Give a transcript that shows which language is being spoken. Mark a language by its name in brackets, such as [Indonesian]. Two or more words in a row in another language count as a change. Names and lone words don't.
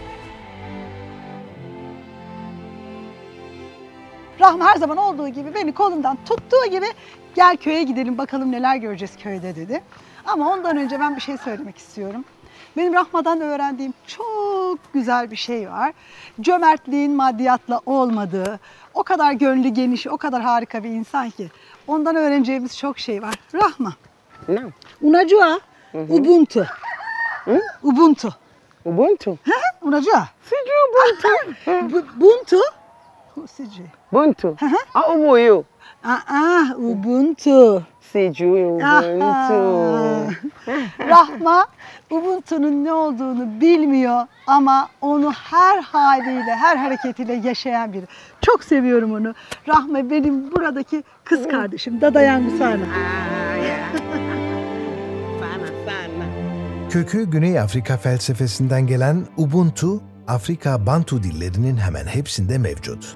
[Turkish] Rahma her zaman olduğu gibi beni kolumdan tuttuğu gibi gel köye gidelim bakalım neler göreceğiz köyde dedi. Ama ondan önce ben bir şey söylemek istiyorum. Benim Rahma'dan öğrendiğim çok güzel bir şey var. Cömertliğin maddiyatla olmadığı, o kadar gönlü geniş, o kadar harika bir insan ki. Ondan öğreneceğimiz çok şey var. Rahma. [Swahili] No. Unajua Ubuntu. Ubuntu. Ubuntu? Unajua? Sijui Ubuntu. Ubuntu? Sijui. Ubuntu? Ubuyu. Ubuntu. Sijui Ubuntu. [Turkish] Rahma Ubuntu'nun ne olduğunu bilmiyor ama onu her haliyle, her hareketiyle yaşayan biri. Çok seviyorum onu. Rahma benim buradaki kız kardeşim. [Swahili] Dadayangu sana. [Turkish] Kökü Güney Afrika felsefesinden gelen Ubuntu, Afrika Bantu dillerinin hemen hepsinde mevcut.